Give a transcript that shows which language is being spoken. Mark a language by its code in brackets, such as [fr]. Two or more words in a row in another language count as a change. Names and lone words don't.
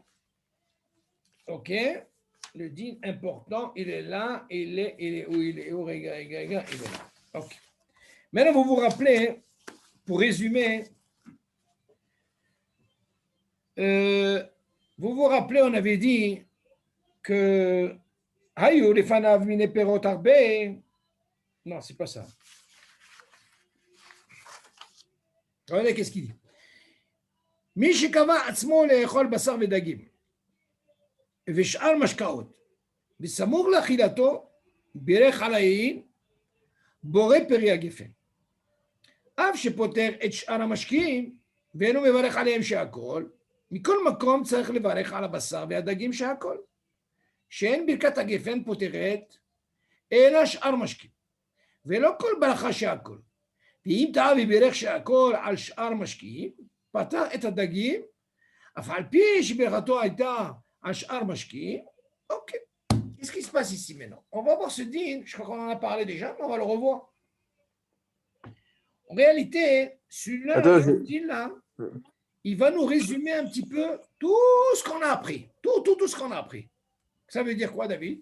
[fr] Ok, le din important, il est là, il est où il est où, il est là. Ok. Maintenant, vous vous rappelez, pour résumer, vous vous rappelez, on avait dit que [he] היו לפניו מיני פירות הרבה. [fr] Non, c'est pas ça. Regardez qu'est-ce qu'il dit. [he] מי שקבע עצמו לאכול בשר ודגים ושאר משקאות בסמוך לאכילתו בירך על היין בורא פרי הגפן אף שפוטר את שאר המשקים ואינו מברך עליהם שהכל מכל מקום צריך לברך על הבשר והדגים שהכל שאין ברכת הגפן פוטרת אלא שאר משקים ולא כל ברכה שהכל ואם טעה ובירך שהכל על שאר משקים פתח את הדגים, אף על פי שברכתו הייתה שאר משקים. [fr] Ok. Qu'est-ce qui se passe ici maintenant? On va voir ce din. Je crois qu'on en a parlé déjà, mais on va le revoir. En réalité, celui-là, ce din-là, il va nous résumer un petit peu tout ce qu'on a appris. Tout ce qu'on a appris. Ça veut dire quoi, David?